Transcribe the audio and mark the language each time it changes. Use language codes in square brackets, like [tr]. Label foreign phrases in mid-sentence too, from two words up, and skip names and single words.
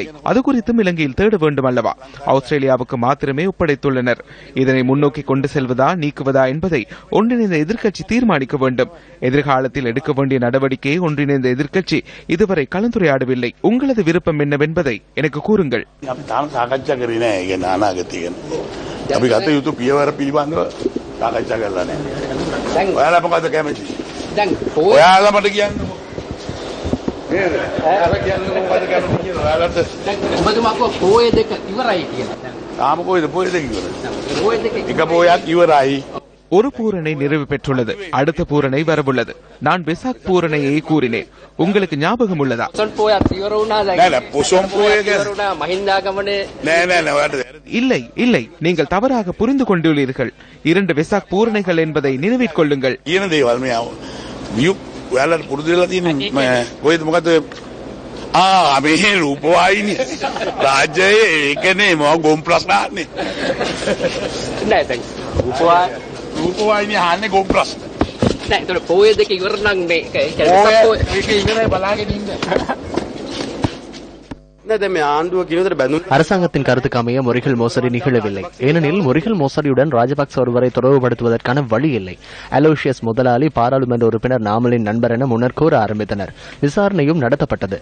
[ta] அது குறித்தும் இலங்கையில் தேட வேண்டும் அல்லவா? ஆஸ்திரேலியாவுக்கு மாத்திரமே ஒப்படைத்துள்ளனர். இதனை முன்னோக்கி கொண்டு செல்வதா நீக்குவதா என்பதை ஒன்றிணைந்த எதிர்க்கட்சி தீர்மானிக்க வேண்டும். எதிர்காலத்தில் எடுக்க வேண்டிய நடவடிக்கையை ஒன்றிணைந்த எதிர்க்கட்சி இதுவரை கலந்துரையாடவில்லை. உங்களது விருப்பம் என்னவென்பதை எனக்கு கூறுங்கள். [si] අපි ගත යුතු පියවර පිළිබඳව සාකච්ඡා කරලා නැහැ. ඔයාලා මොකද කැමති? දැන් ඔයාලා මට කියන්නකෝ. නේද? ඔයාලා කියන්නේ මොකද කැමති කියලා ඔයාලට දැන් ඔබතුමාකෝ පොය දෙක ඉවරයි කියලා. තාම කොයිද පොය දෙක ඉවරයි? පොය දෙක එක පොයක් ඉවරයි. [ta] ஒரு பூரணை நிறைவு பெற்றுள்ளது. அடுத்த பூரணை வரவுள்ளது. நான் வெசாக் பூரணையை கூறினேன். உங்களுக்கு ஞாபகம் உள்ளதா? இல்லை இல்லை, நீங்கள் தவறாக புரிந்து கொண்டுள்ளீர்கள். 2 வெசாக் பூரணைகள் என்பதை நினைவில் கொள்ளுங்கள். [si] මේ රූපවාහිනිය රාජ්‍යයේ ඒකනේ මම ගොම් ප්‍රශ්නන්නේ නෑ දැන් රූපවාහිනිය අහන්නේ ගොම් ප්‍රශ්න නෑ ඒතර පොයේ දෙක ඉවර නම් මේ ඒක ඉවරයි බලාගෙන ඉන්න [ta] அரசாங்கத்தின் கருத்துக்கு அமைய முறைகள் மோசடி நிகழவில்லை. ஏனெனில் முறைகள் மோசடியுடன் ராஜபக்ச ஒருவரை தொடர்புபடுத்துவதற்கான வழி இல்லை. அலோசியஸ் முதலாளி பாராளுமன்ற உறுப்பினர் நாமலின் நண்பர் என முன்னர் கூற ஆரம்பித்தனர். விசாரணையும் நடத்தப்பட்டது.